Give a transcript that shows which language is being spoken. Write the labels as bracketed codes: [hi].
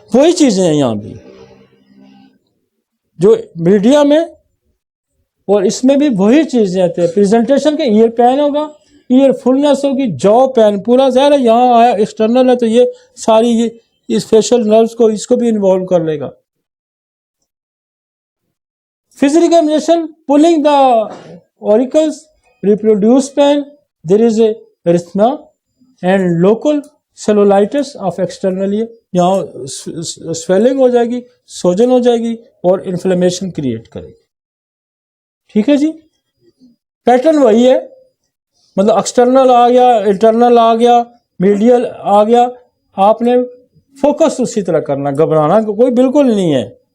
[ur] وہی چیزیں ہیں یہاں بھی جو میڈیا میں، اور اس میں بھی وہی چیزیں آتی ہیں. پریزنٹیشن کے ایئر پین ہوگا، ایئر فلنس ہوگی، جو پین پورا ظاہر ہے یہاں آیا ایکسٹرنل ہے تو یہ ساری اس فیشل نروز کو، اس کو بھی انوالو کر لے گا. [en] Physical examination, pulling the auricles, reproduce pain, there is a erythema and local cellulitis of external ear. [ur] یہاں سویلنگ ہو جائے گی، سوجن ہو جائے گی اور انفلیمیشن کریٹ کرے گی. ٹھیک ہے جی، پیٹرن وہی ہے، مطلب ایکسٹرنل آ گیا، انٹرنل آ گیا، میڈیل آ گیا، آپ نے فوکس اسی طرح کرنا، گھبرانا کوئی بالکل نہیں ہے.